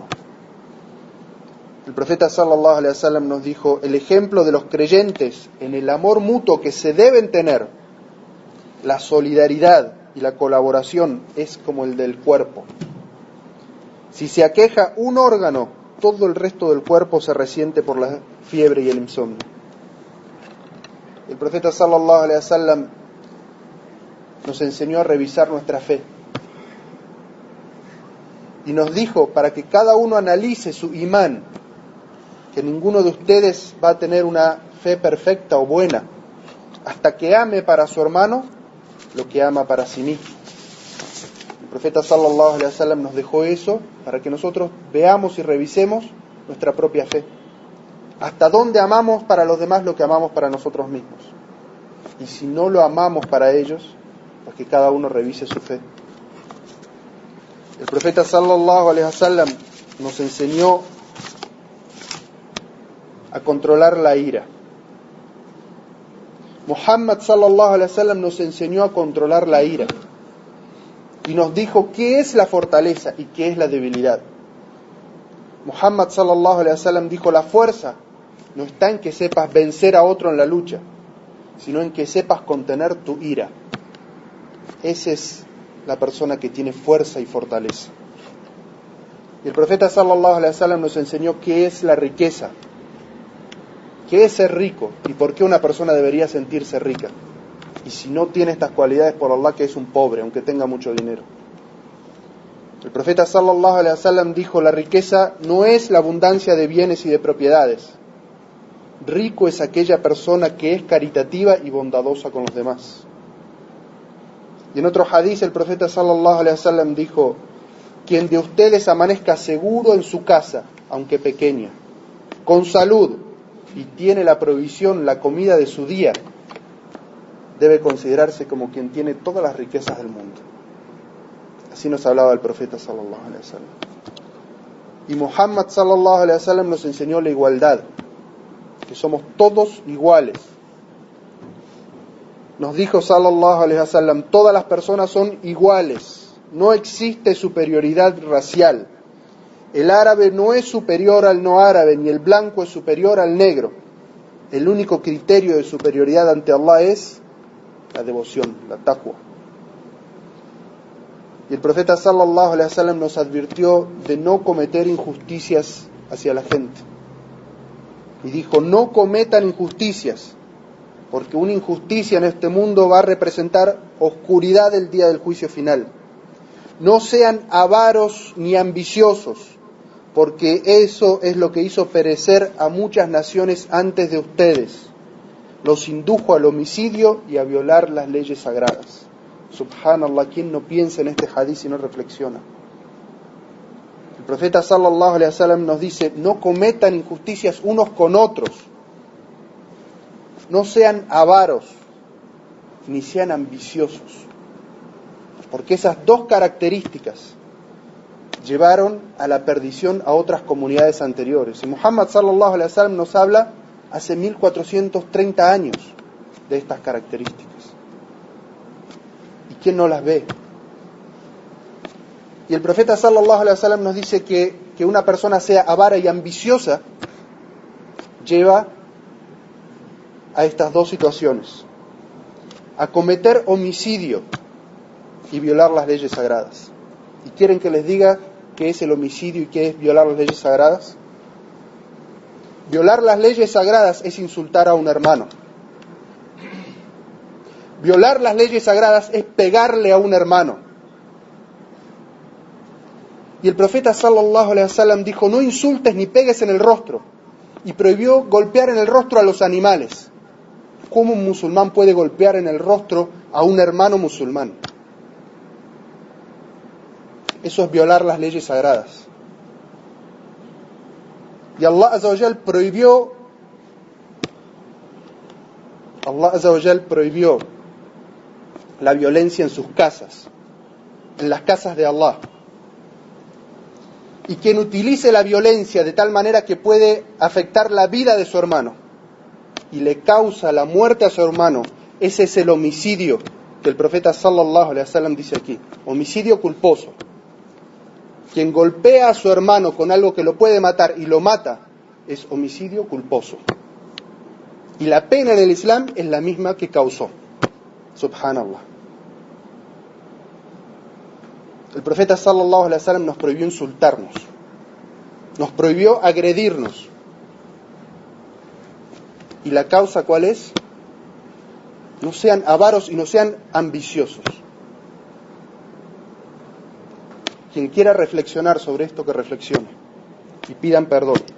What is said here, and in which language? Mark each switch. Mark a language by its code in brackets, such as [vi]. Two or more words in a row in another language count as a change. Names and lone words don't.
[es] El profeta [ar] صلى الله عليه وسلم [es] nos dijo: el ejemplo de los creyentes en el amor mutuo que se deben tener, la solidaridad y la colaboración es como el del cuerpo. Si se aqueja un órgano, todo el resto del cuerpo se resiente por la fiebre y el insomnio. El profeta [ar] صلى الله عليه وسلم [es] nos enseñó a revisar nuestra fe y nos dijo para que cada uno analice su imán, que ninguno de ustedes va a tener una fe perfecta o buena hasta que ame para su hermano lo que ama para sí mismo. El profeta [ar] صلى الله عليه وسلم [es] nos dejó eso para que nosotros veamos y revisemos nuestra propia fe. Hasta dónde amamos para los demás lo que amamos para nosotros mismos. Y si no lo amamos para ellos, pues que cada uno revise su fe. El profeta [ar] صلى الله عليه وسلم [es] nos enseñó a controlar la ira. Muhammad [ar] صلى الله عليه وسلم [es] nos enseñó a controlar la ira y nos dijo qué es la fortaleza y qué es la debilidad. Muhammad [ar] صلى الله عليه وسلم [es] dijo: la fuerza no está en que sepas vencer a otro en la lucha, sino en que sepas contener tu ira. Esa es la persona que tiene fuerza y fortaleza. Y el profeta [ar] صلى الله عليه وسلم [es] nos enseñó qué es la riqueza, qué es ser rico y por qué una persona debería sentirse rica. Y si no tiene estas cualidades, por Allah que es un pobre, aunque tenga mucho dinero. El profeta [ar] صلى الله عليه وسلم [es] dijo: la riqueza no es la abundancia de bienes y de propiedades. Rico es aquella persona que es caritativa y bondadosa con los demás. Y en otro hadiz el profeta [ar] صلى الله عليه وسلم [es] dijo: quien de ustedes amanezca seguro en su casa, aunque pequeña, con salud y tiene la provisión, la comida de su día, debe considerarse como quien tiene todas las riquezas del mundo. Así nos hablaba el profeta [ar] صلى الله عليه وسلم. [es] Y Muhammad [ar] صلى الله عليه وسلم [es] nos enseñó la igualdad, que somos todos iguales. Nos dijo [ar] صلى الله عليه وسلم: [es] todas las personas son iguales, no existe superioridad racial. El árabe no es superior al no árabe, ni el blanco es superior al negro. El único criterio de superioridad ante Allah es la devoción, la taqwa. Y el profeta [ar] صلى الله عليه وسلم [es] nos advirtió de no cometer injusticias hacia la gente. Y dijo: no cometan injusticias, porque una injusticia en este mundo va a representar oscuridad el día del juicio final. No sean avaros ni ambiciosos, porque eso es lo que hizo perecer a muchas naciones antes de ustedes. Los indujo al homicidio y a violar las leyes sagradas. Subhanallah, ¿quién no piensa en este hadith y no reflexiona? El profeta [ar] صلى الله عليه وسلم [es] nos dice: no cometan injusticias unos con otros, no sean avaros, ni sean ambiciosos, porque esas dos características llevaron a la perdición a otras comunidades anteriores. Y Muhammad [ar] صلى الله عليه وسلم [es] nos habla hace 1430 años de estas características. ¿Y quién no las ve? Y el profeta [ar] صلى الله عليه وسلم [es] nos dice que una persona sea avara y ambiciosa lleva a estas dos situaciones: a cometer homicidio y violar las leyes sagradas. ¿Y quieren que les diga qué es el homicidio y qué es violar las leyes sagradas? Violar las leyes sagradas es insultar a un hermano. Violar las leyes sagradas es pegarle a un hermano. Y el profeta [ar] صلى الله عليه وسلم [es] dijo: no insultes ni pegues en el rostro, y prohibió golpear en el rostro a los animales. ¿Cómo un musulmán puede golpear en el rostro a un hermano musulmán? Eso es violar las leyes sagradas. Y Allah [ar] عز وجل [es] prohibió la violencia en sus casas, en las casas de Allah. Y quien utilice la violencia de tal manera que puede afectar la vida de su hermano y le causa la muerte a su hermano, ese es el homicidio que el profeta [ar] صلى الله عليه وسلم [es] dice aquí, homicidio culposo. Quien golpea a su hermano con algo que lo puede matar y lo mata, es homicidio culposo. Y la pena en el Islam es la misma que causó. Subhanallah. El profeta [ar] صلى الله عليه وسلم [es] nos prohibió insultarnos, nos prohibió agredirnos. ¿Y la causa cuál es? No sean avaros y no sean ambiciosos. Quien quiera reflexionar sobre esto, que reflexione y pidan perdón.